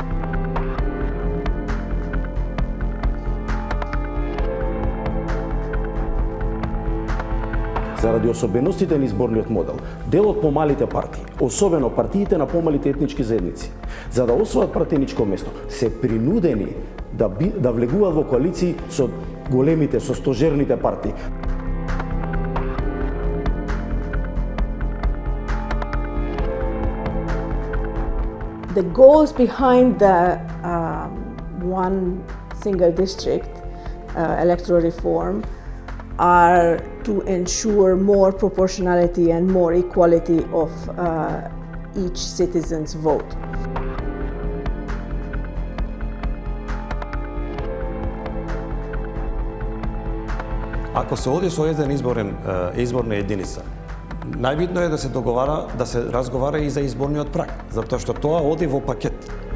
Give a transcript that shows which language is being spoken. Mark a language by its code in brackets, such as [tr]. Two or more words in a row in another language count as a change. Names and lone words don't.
[mk] Заради особеностите на изборниот модел, дел од помалите партии, особено партиите на помалите етнички заедници, за да освојат пратеничко место, се принудени да влегуваат во коалиции со големите, со стожерните партии. [en] The goals behind the one single district electoral reform are to ensure more proportionality and more equality of each citizen's vote. [mk] Ако се оди со еден изборна единица, најбитно е да се договара, да се разговара и за изборниот праг, затоа што тоа оди во пакет.